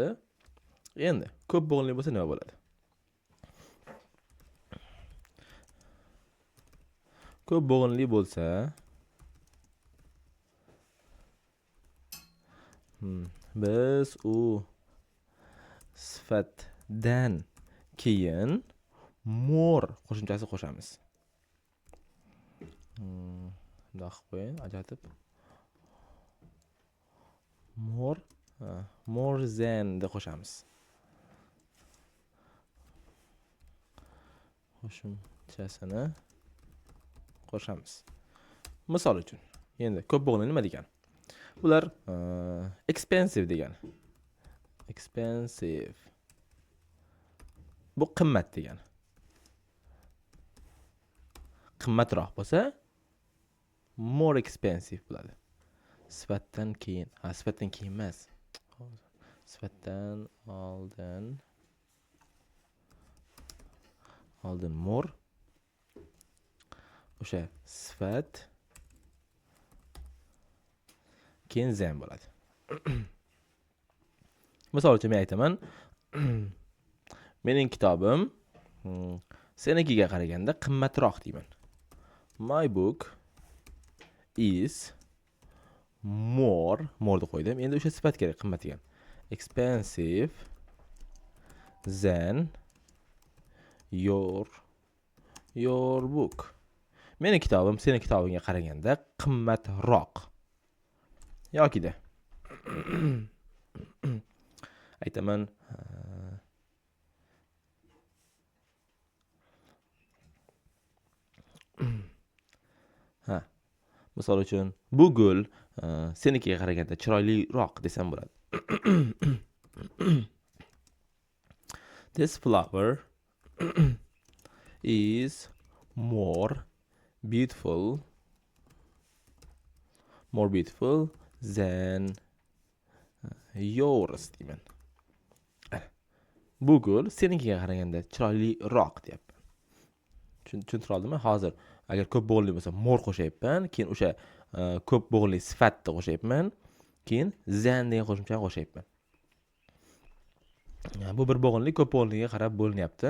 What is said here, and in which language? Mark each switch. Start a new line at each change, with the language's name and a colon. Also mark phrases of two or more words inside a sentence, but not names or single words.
Uzbek: Endi ko'p bo'g'inli bo'lsa nima bo'ladi? Ko'p bo'g'inli bo'lsa biz u sifatdan keyin more qo'shimchasi qo'shamiz. Bundoq qilib qo'ying, ajratib.
English: More than
Uzbek: deb qo'shamiz. Qo'shimchasini qo'shamiz. Misol uchun, endi ko'p bo'g'inli nima degani? Bular expensive degani. Expensive. Bu qimmat degani. Qimmatroq bo'lsa
English: more expensive
Uzbek: bo'ladi. Sifatdan keyin, sifatdan keyin emas. Sifatdan oldin more. O'sha sifat keyin than bo'ladi. Misol uchun men aytaman, mening kitobim senikiga qaraganda qimmatroq deyman.
English: My book is more
Uzbek: deb qo'ydim. Endi o'sha sifat kerak, qimmat degan.
English: Expensive than your book.
Uzbek: Meni kitobim seni kitobingga qaraganda qimmatroq. Yokida aytaman, misol uchun bu gul senikiga qaraganda chiroyliroq desam bo'ladi.
English: This flower is more beautiful than yours deyman.
Uzbek: Bu gul senikiga qaraganda chiroyliroq deyapman. Tushuntira oldimmi? Hozir agar ko'p bo'g'inli bo'lsa more qo'shayapman, keyin o'sha ko'p bo'g'inli sifatni qo'shayapman, keyin than degan qo'shimchani qo'shayapman. Bu bir bo'g'inli ko'p bo'g'inliga qarab bo'linyapti.